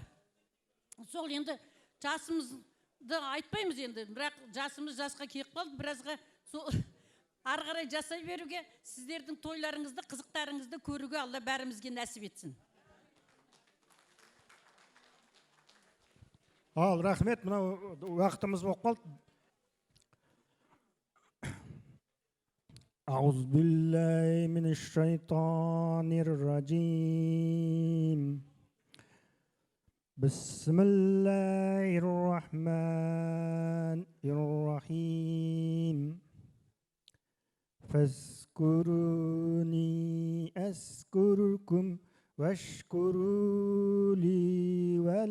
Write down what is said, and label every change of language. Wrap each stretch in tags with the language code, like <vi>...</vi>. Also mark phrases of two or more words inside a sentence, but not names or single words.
<kk>Сол енді жасымызды айтпаймыз енді, бірақ жасымыз жасқа келіп қалды, біразға сол ары қарай жасай беруге, сіздердің тойларыңызды, қызықтарыңызды көруге Алла бәрімізге нәсіп етсін. Ал, рахмет, мынау уақытымыз болып қалды.</kk> <ar>أعوذ بالله من الشيطان الرجيم بسم الله الرحمن الرحيم فاذكروني أذكركم واشكروا لي</ar>